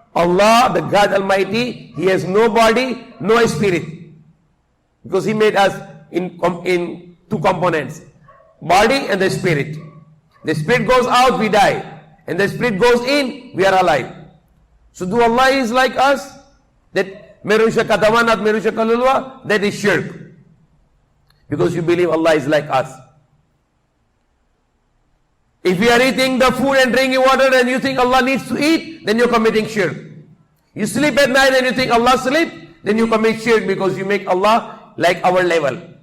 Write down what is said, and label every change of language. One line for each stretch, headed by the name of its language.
English: Allah, the God Almighty, He has no body, no spirit. Because He made us in two components, body and the spirit. The spirit goes out, we die. And the spirit goes in, we are alive. So do Allah is like us?
Filipino: That meron siya katawan at meron siya kaluluwa?
English: That is shirk. Because you believe Allah is like us. If you are eating the food and drinking water and you think Allah needs to eat, then you're committing shirk. You sleep at night and you think Allah sleep, then you commit shirk because you make Allah like our level.